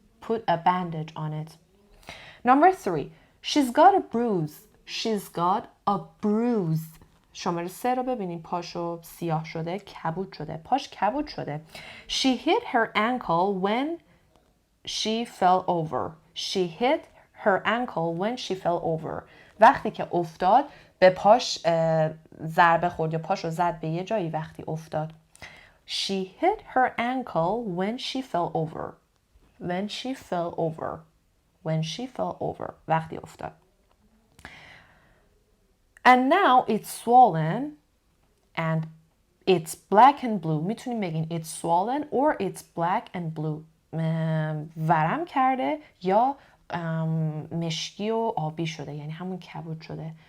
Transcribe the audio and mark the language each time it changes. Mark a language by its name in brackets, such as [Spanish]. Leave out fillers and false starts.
[English] Put a bandage on it. Number 3. She's got a bruise. She's got a bruise. [Persian] شماره 3 رو ببینیم. پاشو سیاه شده، کبود شده. پاش کبود شده. [English] She hit her ankle when she fell over. She hit her ankle when she fell over. [Persian] وقتی که افتاد به پاش ضربه خورد یا پاشو زد به یه جایی وقتی افتاد. [English] She hit her ankle when she fell over. When she fell over. When she fell over. [Persian] وقتی افتاد. [English] And now it's swollen and it's black and blue. [Persian] میتونیم بگیم [English] it's swollen or it's black and blue. [Persian] ورم کرده یا مشکی و آبی شده، یعنی همون کبود شده.